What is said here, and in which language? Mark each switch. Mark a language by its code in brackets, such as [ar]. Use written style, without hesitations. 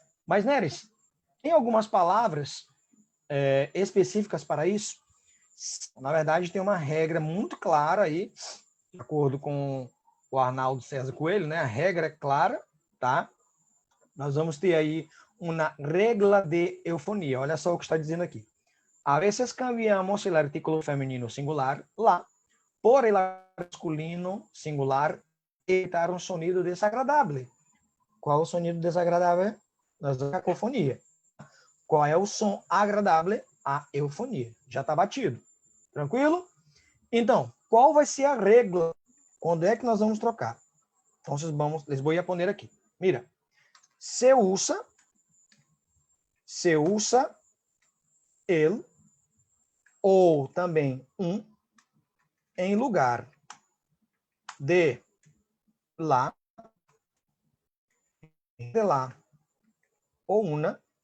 [pt] Mas, Neres, tem algumas palavras específicas para isso? Na verdade, tem uma regra muito clara aí, de acordo com o Arnaldo César Coelho, né? A regra é clara, tá? Nós vamos ter aí uma regra de eufonia. Olha só o que está dizendo aqui. [es] A veces cambiamos el artículo femenino singular, lá, por el masculino singular, evitar [pt] um sonido desagradável. Qual é o sonido desagradável? Nós vamos cacofonia. Qual é o som agradável? A eufonia. Já está batido. Tranquilo? Então, qual vai ser a regra? Quando é que nós vamos trocar? Então, [es] les voy a poner [pt] aqui. Mira, se usa el ou também um em lugar de lá ou una.